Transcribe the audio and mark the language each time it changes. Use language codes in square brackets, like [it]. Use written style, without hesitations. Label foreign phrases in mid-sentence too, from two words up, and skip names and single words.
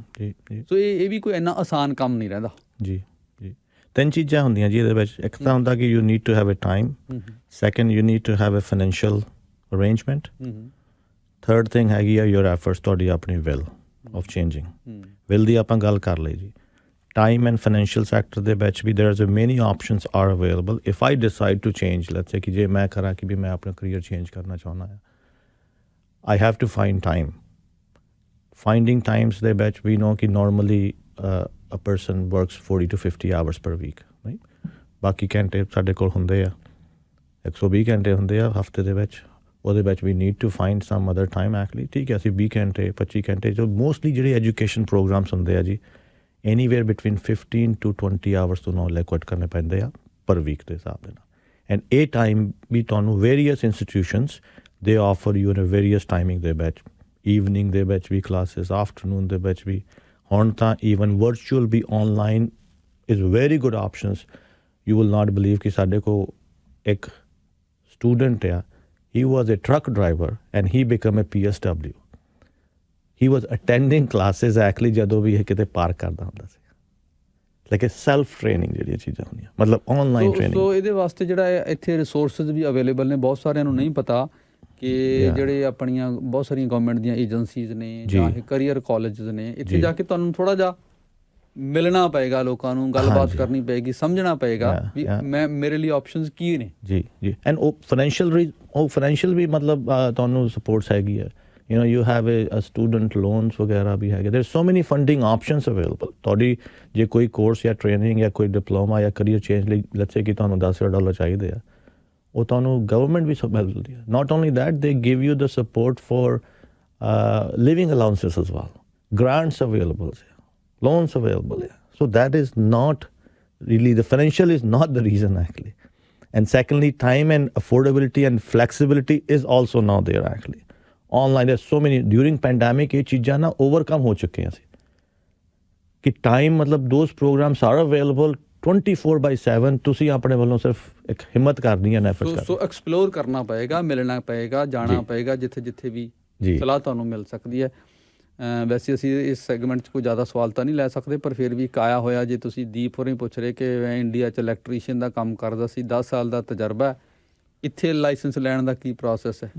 [pa] ਸੋ ਇਹ ਵੀ ਕੋਈ ਇੰਨਾ ਆਸਾਨ ਕੰਮ ਨਹੀਂ ਰਹਿੰਦਾ। ਜੀ ਜੀ, 3 ਚੀਜ਼ਾਂ ਹੁੰਦੀਆਂ ਜੀ ਇਹਦੇ ਵਿੱਚ। ਇੱਕ ਤਾਂ ਹੁੰਦਾ ਕਿ [en] you need to have a time, second you need to have a financial arrangement, third thing [pa] ਹੈਗੀ ਆ [en] your efforts, [pa] ਤੁਹਾਡੀ ਆਪਣੀ [en] will of changing. [pa] ਵਿਲ ਦੀ ਆਪਾਂ ਗੱਲ ਕਰ ਲਈ ਜੀ। [en] time and financial sector [pa] ਦੇ ਵਿੱਚ ਵੀ [en] there's many options are available. If I decide to change, let's say [pa] ਕਿ ਜੇ ਮੈਂ ਕਰਾਂ ਕਿ ਵੀ ਮੈਂ ਆਪਣਾ [en] career change [pa] ਕਰਨਾ ਚਾਹੁੰਦਾ ਹਾਂ, [en] I have to find time. Finding times [pa] ਦੇ ਵਿੱਚ [en] we know ਕਿ normally a person works 40 to 50 hours per week, right? [pa] ਬਾਕੀ ਘੰਟੇ ਸਾਡੇ ਕੋਲ ਹੁੰਦੇ ਆ, 120 ਘੰਟੇ ਹੁੰਦੇ ਆ ਹਫਤੇ ਦੇ ਵਿੱਚ। ਉਹਦੇ ਵਿੱਚ [en] we need to find some other time actually। [pa] ਠੀਕ ਹੈ, ਅਸੀਂ 20 ਘੰਟੇ 25 ਘੰਟੇ ਜੋ ਮੋਸਟਲੀ ਜਿਹੜੇ [en] education programs [pa] ਹੁੰਦੇ ਆ ਜੀ, [en] anywhere between 15 to 20 hours [pa] ਤੋਂ ਨਾਲ ਲੈਕੁਏਟ ਕਰਨੇ ਪੈਂਦੇ ਆ ਪਰ ਵੀਕ ਦੇ ਹਿਸਾਬ ਦੇ ਨਾਲ। ਐਂਡ ਇਹ ਟਾਈਮ ਵੀ ਤੁਹਾਨੂੰ [en] various institutions [pa] ਦੇ [en] offer you in various timing [pa] ਦੇ ਵਿੱਚ, ਈਵਨਿੰਗ ਦੇ ਵਿੱਚ ਵੀ ਕਲਾਸਿਸ, ਆਫਟਰਨੂਨ ਦੇ ਵਿੱਚ ਵੀ। ਹੁਣ ਤਾਂ [en] even virtual ਵੀ online is very good options. you will not believe [pa] ਕਿ ਸਾਡੇ ਕੋਲ ਇੱਕ ਸਟੂਡੈਂਟ ਆ, [en] he was a truck driver and he become a PSW. He was attending classes actually [pa] ਜਦੋਂ ਵੀ ਇਹ ਕਿਤੇ ਪਾਰਕ ਕਰਦਾ ਹੁੰਦਾ ਸੀ। ਲਾਈਕ ਇਹ [en] self training [pa] ਜਿਹੜੀਆਂ ਚੀਜ਼ਾਂ ਹੁੰਦੀਆਂ, ਮਤਲਬ [en] online training. [pa] ਸੋ ਇਹਦੇ ਵਾਸਤੇ ਜਿਹੜਾ ਇੱਥੇ ਰਿਸੋਰਸਿਸ ਵੀ ਅਵੇਲੇਬਲ ਨੇ, ਬਹੁਤ ਸਾਰਿਆਂ ਨੂੰ ਨਹੀਂ ਪਤਾ ਕਿ ਜਿਹੜੇ ਆਪਣੀਆਂ ਬਹੁਤ ਸਾਰੀਆਂ ਗੌਰਮੈਂਟ ਦੀਆਂ ਏਜੰਸੀਜ਼ ਨੇ ਜਾਂ ਇਹ [en] career colleges [pa] ਨੇ, ਇੱਥੇ ਜਾ ਕੇ ਤੁਹਾਨੂੰ ਥੋੜ੍ਹਾ ਜਿਹਾ ਮਿਲਣਾ ਪਏਗਾ, ਲੋਕਾਂ ਨੂੰ ਗੱਲਬਾਤ ਕਰਨੀ ਪਏਗੀ, ਸਮਝਣਾ ਪਏਗਾ ਵੀ ਮੇਰੇ ਲਈ ਆਪਸ਼ਨਸ ਕੀ ਨੇ। ਜੀ ਜੀ, ਐਂਡ ਉਹ ਫਾਈਨੈਂਸ਼ੀਅਲ ਵੀ ਮਤਲਬ ਤੁਹਾਨੂੰ ਸਪੋਰਟਸ ਹੈਗੀ ਹੈ। [en] You know, you have a student loans [pa] ਵਗੈਰਾ ਵੀ ਹੈਗੇ। [en] There's so many funding options available. ਤੁਹਾਡੀ ਜੇ ਕੋਈ ਕੋਰਸ ਜਾਂ ਟ੍ਰੇਨਿੰਗ ਜਾਂ ਕੋਈ ਡਿਪਲੋਮਾ ਜਾਂ ਕਰੀਅਰ ਚੇਂਜ ਲਈ ਲੈਟਸ ਸੇ ਕਿ ਤੁਹਾਨੂੰ $10,000 ਚਾਹੀਦੇ ਆ, ਉਹ ਤੁਹਾਨੂੰ ਗਵਰਨਮੈਂਟ ਵੀ ਸਭ ਮਿਲ ਦਿੰਦੀ ਹੈ। Not only that, they give you the support for living allowances as well. Grants available, loans available. So that is not really, the financial is not the reason actually. And secondly, time and affordability and flexibility is also now there actually. Online there's so many, during pandemic [pa] ਇਹ ਚੀਜ਼ਾਂ ਨਾ ਓਵਰਕਮ ਹੋ ਚੁੱਕੀਆਂ ਸੀ ਕਿ ਟਾਈਮ ਮਤਲਬ [en] those programs are available 24/7। [pa] ਤੁਸੀਂ ਆਪਣੇ ਵੱਲੋਂ ਸਿਰਫ ਇੱਕ ਹਿੰਮਤ ਕਰਨੀ ਹੈ, ਐਫਰਟ ਕਰਨੀ। ਸੋ ਐਕਸਪਲੋਰ ਕਰਨਾ ਪਏਗਾ, ਮਿਲਣਾ ਪਏਗਾ, ਜਾਣਾ ਪਏਗਾ ਜਿੱਥੇ ਜਿੱਥੇ ਵੀ ਸਲਾਹ ਤੁਹਾਨੂੰ ਮਿਲ ਸਕਦੀ ਹੈ। ਵੈਸੇ ਅਸੀਂ ਇਸ ਸੈਗਮੈਂਟ 'ਚ ਕੋਈ ਜ਼ਿਆਦਾ ਸਵਾਲ ਤਾਂ ਨਹੀਂ ਲੈ ਸਕਦੇ, ਪਰ ਫਿਰ ਵੀ ਇੱਕ ਆਇਆ ਹੋਇਆ, ਜੇ ਤੁਸੀਂ ਦੀਪ ਹੋਰਾਂ ਹੀ ਪੁੱਛ ਰਹੇ ਕਿ ਮੈਂ ਇੰਡੀਆ 'ਚ ਇਲੈਕਟ੍ਰੀਸ਼ੀਅਨ ਦਾ ਕੰਮ ਕਰਦਾ ਸੀ, 10 ਸਾਲ ਦਾ ਤਜਰਬਾ, ਇੱਥੇ ਲਾਇਸੈਂਸ ਲੈਣ ਦਾ ਕੀ ਪ੍ਰੋਸੈਸ ਹੈ?